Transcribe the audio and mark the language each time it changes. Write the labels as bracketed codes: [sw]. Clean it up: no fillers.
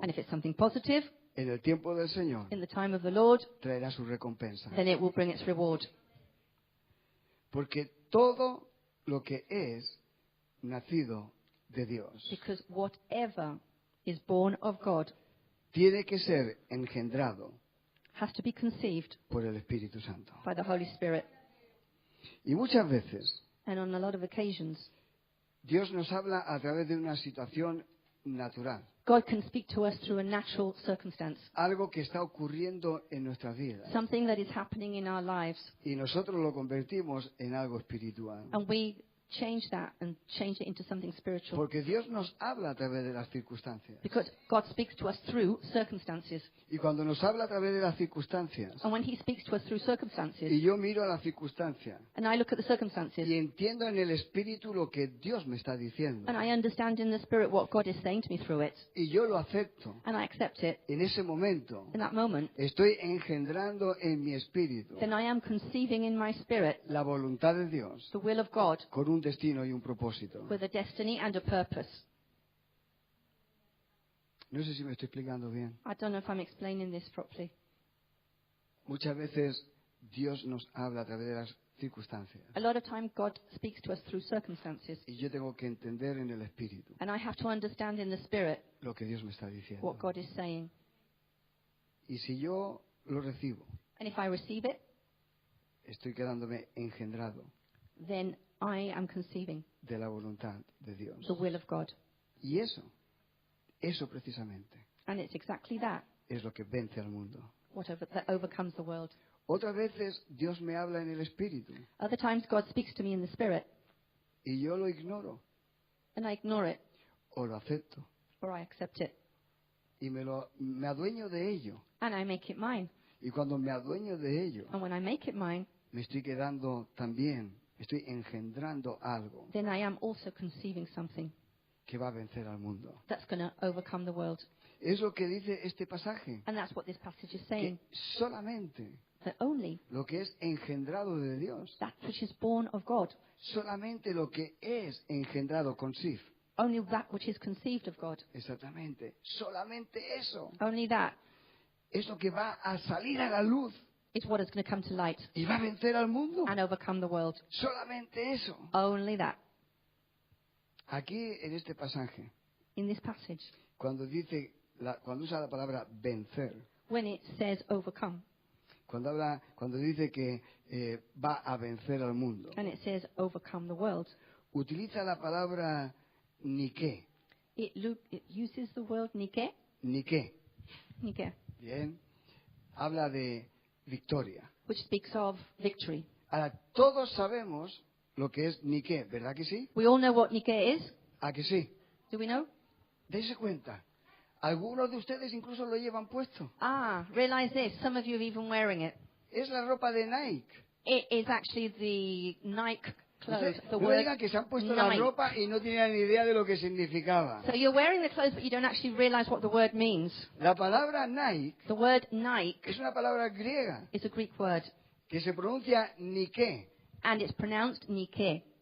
[en] And if it's something positive, [es] en el tiempo del Señor [en] in the time of the Lord, [es] traerá su recompensa. [en] then it will bring its reward. [es] Porque todo lo que es nacido de Dios [en] Because whatever is born of God [es] tiene que ser engendrado [en] has to be conceived [es] por el Espíritu Santo. [en] by the Holy Spirit. [es] Y muchas veces [en] And on a lot of occasions, [es] Dios nos habla a través de una situación natural, [en] God can speak to us through a natural circumstance, [es] algo que está ocurriendo en nuestras vidas. [en] something that is happening in our lives, [es] Y nosotros lo convertimos en algo espiritual. [en] and we change that and change it into something spiritual. [es] Porque Dios nos habla a través de las circunstancias. [en] Because God speaks to us through circumstances. [es] Y cuando nos habla a través de las circunstancias, [en] And when He speaks to us through circumstances, [es] y yo miro a la circunstancia [en] and I look at the circumstances, [es] y entiendo en el espíritu lo que Dios me está diciendo, [en] and I understand in the Spirit what God is saying to me through it, [es] y yo lo acepto, [en] and I accept it, [es] en ese momento [en] in that moment, [es] estoy engendrando en mi espíritu [en] then I am conceiving in my spirit [es] la voluntad de Dios [en] the will of God [es] con un destino y un propósito. [en] with a destiny and a purpose. [es] No sé si me estoy explicando bien. [en] I don't know if I'm explaining this properly. [es] Muchas veces Dios nos habla a través de las circunstancias [en] A lot of time God speaks to us through circumstances, [es] y yo tengo que entender en el espíritu [en] and I have to understand in the Spirit [es] lo que Dios me está diciendo. [en] what God is saying. [es] Y si yo lo recibo, [en] And if I receive it, [es] estoy quedándome engendrado [en] then I am conceiving [es] de la voluntad de Dios. [en] the will of God. [es] Y eso precisamente [en] And it's exactly that, [es] es lo que vence al mundo. [en] that overcomes the world. [es] Otras veces Dios me habla en el espíritu [en] Other times God speaks to me in the Spirit, [es] y yo lo ignoro [en] and I ignore it, [es] o lo acepto [en] or I accept it, [es] y me adueño de ello. [en] and I make it mine. [es] Y cuando me adueño de ello, [en] And when I make it mine, [es] me estoy quedando también, estoy engendrando algo [en] then I am also conceiving something [es] que va a vencer al mundo. [en] that's going to overcome the world. [es] Es lo que dice este pasaje, [en] And that's what this passage is [es] que [en] saying, [es] solamente [en] that only [es] lo que es engendrado de Dios, [en] that which is born of God, [es] solamente lo que es engendrado con Sif, [en] only that which is conceived of God, [es] exactamente, solamente eso [en] only that [es] es lo que va a salir a la luz [en] is what is going to come to light [es] y va a vencer al mundo. [en] and overcome the world. [es] Solamente eso. [en] Only that. [es] Aquí en este pasaje, [en] In this passage, [es] cuando usa la palabra vencer, [en] when it says overcome, [es] cuando dice que va a vencer al mundo, [en] and it says overcome the world, [es] utiliza la palabra Nike. [en] it uses the word Nike. [es] Nike. [en] Nike, [es] Bien. Habla de victoria. [en] which speaks of victory. [es] Ahora, todos sabemos lo que es Nike, ¿verdad que sí? [en] We all know what Nike is. [es] ¿A que sí? [en] Do we know? [es] Dése cuenta. Algunos de ustedes incluso lo llevan puesto. [en] Realize this. Some of you are even wearing it. [es] Es la ropa de Nike. [en] It is actually the Nike clothes. [es] Usted, [en] The [es] no [en] word [es] digan que se han puesto la [en] Nike. [es] ropa y no tienen ni idea de lo que significaba. [en] So you're wearing the clothes, but you don't actually realize what the word means. [es] La palabra Nike [en] The word Nike [es] es una palabra griega [en] is a Greek word, [es] que se pronuncia Nike. [en] and it's pronounced Nike.